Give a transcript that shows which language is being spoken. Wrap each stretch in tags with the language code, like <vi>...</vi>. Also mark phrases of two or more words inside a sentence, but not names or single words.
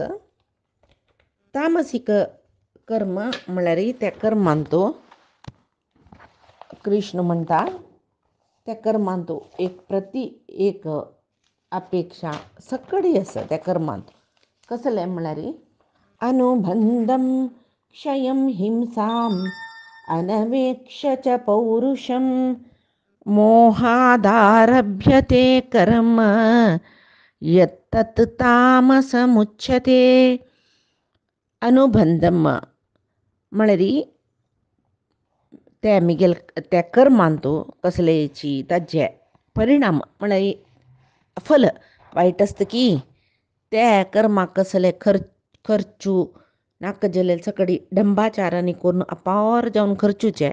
<kok>तामसीक कर्म म्हळ्यार त्या कर्मांतू कृष्ण म्हणटा त्या कर्मांतू एक अपेक्षा सकडी आसा. त्या कर्मांत कसले म्हळ्यार</kok> <sa>अनुबंधम क्षयं हिंसाम अनवेक्ष च पौरुषम मोहादारभ्यते कर्म यत्तत् तामसमुच्यते.</sa> <kok>अनुबंधम म्हळ्यार त्या मिगेल त्या कर्मांतू कसलेची ताजे परिणाम म्हळ्यार फल वायट आसता की त्या कर्माक कसले खर्चू नाका जाल्यार सकडी डंबाचारांनी करून अपार जावन खर्चूचे.</kok>